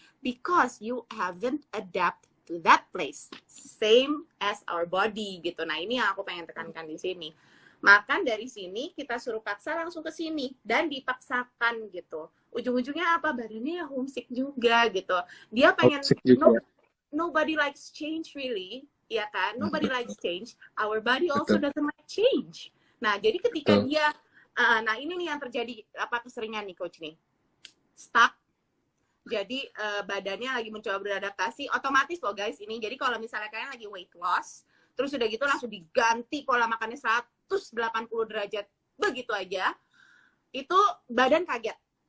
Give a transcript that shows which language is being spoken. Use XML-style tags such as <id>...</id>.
<en>Because you haven't adapt to that place. Same as our body gitu.</en> <id>Nah, ini yang aku pengen tekankan di sini. Makan dari sini, kita suruh paksa langsung ke sini. Dan dipaksakan gitu. Ujung-ujungnya apa? Badannya homesick juga gitu. Dia pengen,</id> <en>nobody likes change really. Ya kan? Nobody likes change. Our body also doesn't like change.</en> <id>Nah, jadi ketika dia, nah ini nih yang terjadi, keseringan nih coach nih. Stuck. Jadi badannya lagi mencoba beradaptasi. Otomatis loh guys ini. Jadi kalau misalnya kalian lagi weight loss, terus udah gitu langsung diganti pola makannya 180 derajat begitu aja, itu badan kaget.</id>